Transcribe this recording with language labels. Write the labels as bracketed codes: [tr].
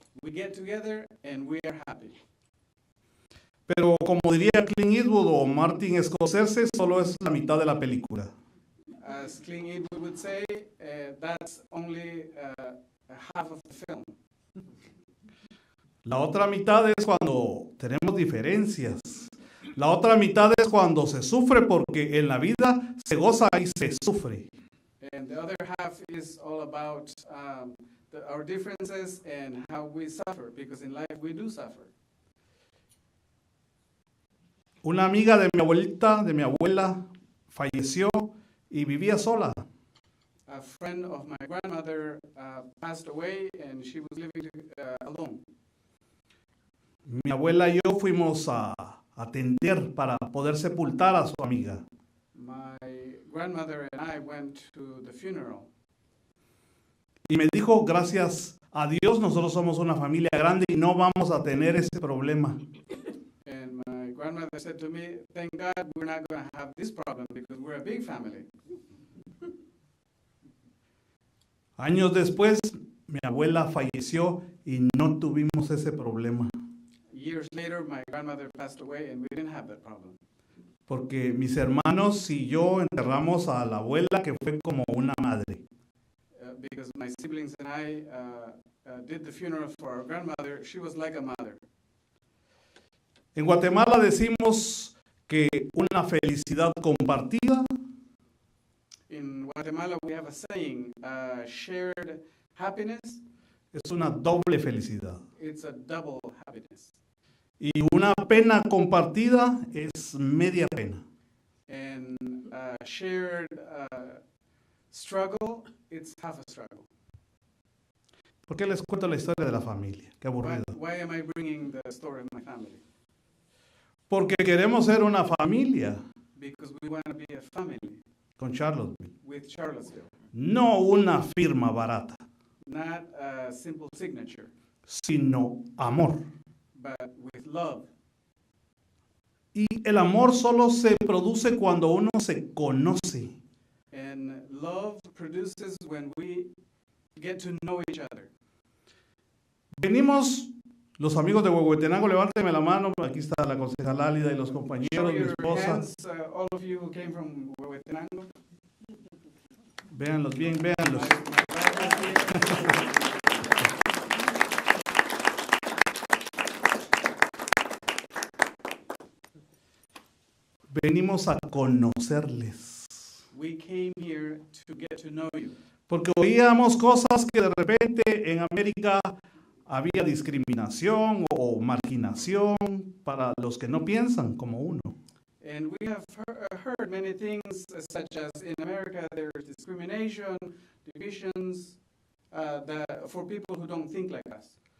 [en] we get together and we are happy. [es] Pero como diría Clint Eastwood o Martin Scorsese, solo es la mitad de la película. [en] As Clint Eastwood would say, that's only half of the film. [es] La otra mitad es cuando tenemos diferencias. La otra mitad es cuando se sufre, porque en la vida se goza y se sufre. [en] And the other half is all about our differences and how we suffer, because in life we do suffer. [es] Una amiga de mi abuelita, de mi abuela, falleció y vivía sola. [en] A friend of my grandmother passed away and she was living alone. [es] Mi abuela y yo fuimos a atender para poder sepultar a su amiga. [en] My grandmother and I went to the funeral. [es] Y me dijo, gracias a Dios, nosotros somos una familia grande y no vamos a tener ese problema. [en] And my grandmother said to me, thank God we're not going to have this problem because we're a big family. [es] Años después, mi abuela falleció y no tuvimos ese problema. [en] Years later, my grandmother passed away and we didn't have that problem. [es] Porque mis hermanos y yo enterramos a la abuela, que fue como una madre. [en] Because my siblings and I did the funeral for our grandmother. She was like a mother. [es] En Guatemala decimos que una felicidad compartida [en] In Guatemala, we have a saying, shared happiness, [es] es una doble felicidad. [en] it's a double happiness. [es] Y una pena compartida es media pena. [en] And shared struggle, it's half a struggle. [es] ¿Por qué les cuento la historia de la familia? Qué aburrido. [en] Why am I bringing the story of my family? [es] Porque queremos ser una familia [en] Because we want to be a family [es] con Charlottesville, [en] with Charlottesville, [es] no una firma barata, [en] not a simple signature, [es] sino amor. [en] but with love. [es] Y el amor solo se produce cuando uno se conoce. [en] And love produces when we get to know each other. [es] Venimos, los amigos de Huehuetenango, levánteme la mano, aquí está la concejal Álida y los [en] Show [es] compañeros, mi [en] your [es] esposa. [en] hands, all of you who came from Huehuetenango. [es] Véanlos bien, véanlos. Venimos a conocerles. [en] We came here to get to know you. [es] Porque oíamos cosas que de repente en América había discriminación o marginación para los que no piensan como uno. [en] And we have heard many things, such as in America there's discrimination, divisions, for people who don't think like us.